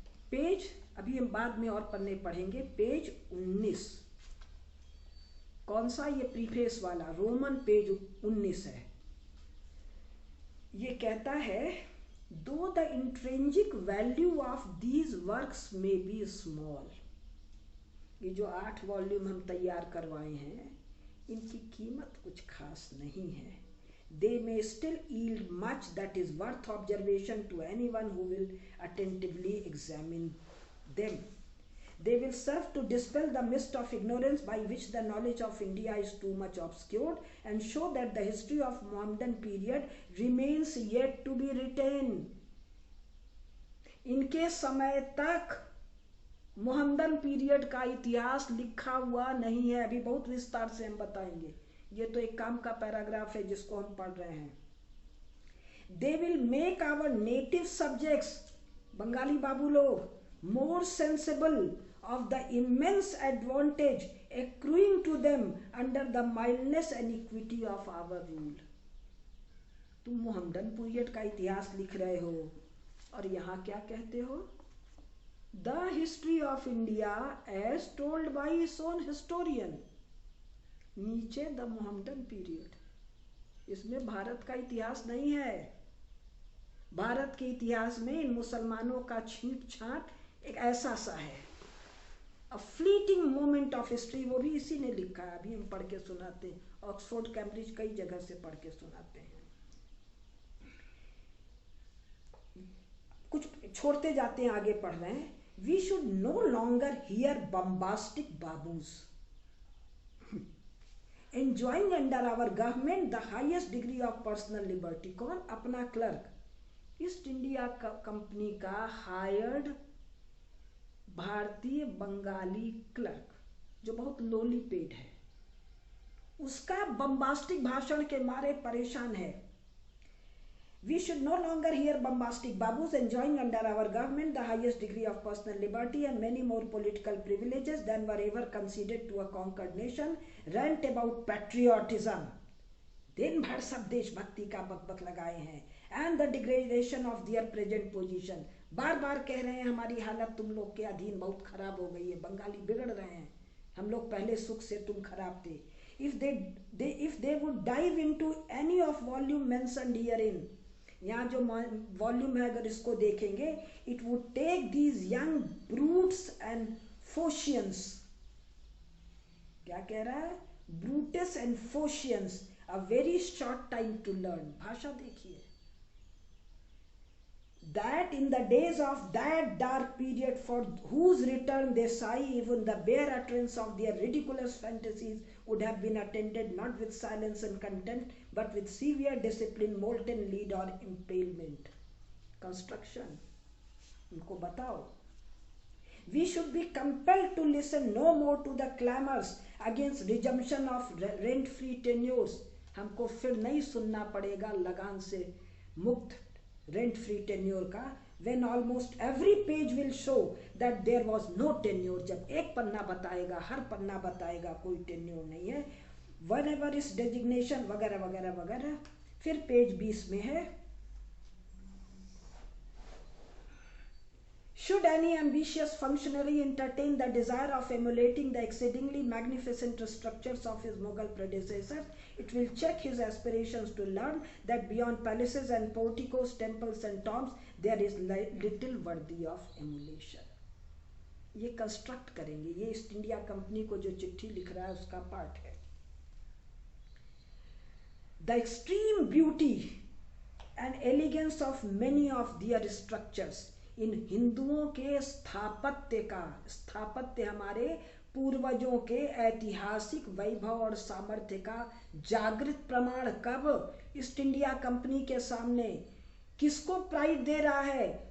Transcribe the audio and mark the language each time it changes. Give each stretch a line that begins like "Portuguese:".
Hindi: Page, अभी हम बाद में और पन्ने पढ़ेंगे, पेज 19, कौन सा, ये प्रीफेस वाला रोमन पेज 19 है। ये कहता है
English: though the intrinsic value of these works may be small,
Hindi: ये जो 8 वॉल्यूम हम तैयार करवाए हैं इनकी कीमत कुछ खास नहीं है।
English: They may still yield much that is worth observation to anyone who will attentively examine them. They will serve to dispel the mist of ignorance by which the knowledge of India is too much obscured and show that the history of Mohammedan period remains yet to be written.
Hindi: इनके समय तक Mohammedan period का इतिहास लिखा हुआ नहीं है। अभी बहुत विस्तार से हम बताएंगे, ये तो एक काम का पैराग्राफ है जिसको हम पढ़ रहे हैं।
English: They will make our native subjects,
Hindi: Bengali बाबू लोग,
English: more sensible of the immense advantage accruing to them under the mildness and equity of our rule.
Hindi: तुम मोहम्मदन पीरियड का इतिहास लिख रहे हो और यहाँ क्या कहते हो?
English: The history of India as told by its own historian.
Hindi: नीचे द मोहम्मदन पीरियड, इसमें भारत का इतिहास नहीं है। भारत के इतिहास में इन मुसलमानों का छींट छाट एक ऐसा सा है,
English: a fleeting moment of history,
Hindi: वो भी इसी ने लिखा है। अभी हम पढ़ के सुनाते हैं, ऑक्सफोर्ड कैम्ब्रिज कई जगह से पढ़ के सुनाते हैं। कुछ छोड़ते जाते हैं, आगे पढ़ रहे हैं।
English: We should no longer hear bombastic babus enjoying under our government the highest degree of personal liberty.
Hindi: कौन? अपना क्लर्क, ईस्ट इंडिया कंपनी का हायर्ड भारतीय बंगाली क्लर्क जो बहुत लोली पेड है, उसका बम्बास्टिक भाषण के मारे परेशान है।
English: We should no longer hear bombastic babus enjoying under our government the highest degree of personal liberty and many more political privileges than were ever conceded to a conquered nation, rant about patriotism.
Hindi: दिन भर सब देशभक्ति का बकबक लगाए हैं,
English: and the degradation of their present position.
Hindi: बार बार कह रहे हैं हमारी हालत तुम लोग के अधीन बहुत खराब हो गई है, बंगाली बिगड़ रहे हैं, हम लोग पहले सुख से तुम खराब थे।
English: If they would dive into any of volume mentioned herein,
Hindi: यहाँ जो वॉल्यूम है अगर इसको देखेंगे,
English: it would take these young brutes and Phocians,
Hindi: क्या कह रहा है?
English: Brutus and Phocians a very short time to learn.
Hindi: भाषा देखिए,
English: that in the days of that dark period for whose return they sigh, even the bare utterance of their ridiculous fantasies would have been attended not with silence and contempt but with severe discipline, molten lead or impalement.
Hindi: Construction, उनको बताओ।
English: We should be compelled to listen no more to the clamors against resumption of rent-free tenures.
Hindi: हमको फिर नहीं सुनना पड़ेगा लगान से मुक्त रेंट फ्री टेन्योर का,
English: when almost every page will show that there was no tenure.
Hindi: जब एक पन्ना बताएगा, हर पन्ना बताएगा कोई टेन्योर नहीं है,
English: whenever is designation
Hindi: वगैरह वगैरह वगैरह। फिर पेज 20 में है,
English: should any ambitious functionary entertain the desire of emulating the exceedingly magnificent structures of his Mughal predecessors, it will check his aspirations to learn that beyond palaces and porticos, temples and tombs, there is little worthy of emulation.
Hindi: ये construct करेंगे, ये east India company को जो चिट्ठी लिख रहा है उसका पार्ट है।
English: The extreme beauty and elegance of many of their structures,
Hindi: इन हिंदुओं के स्थापत्य हमारे पूर्वजों के ऐतिहासिक वैभव और सामर्थ्य का जागृत प्रमाण कब ईस्ट इंडिया कंपनी के सामने किसको प्राइड दे रहा है?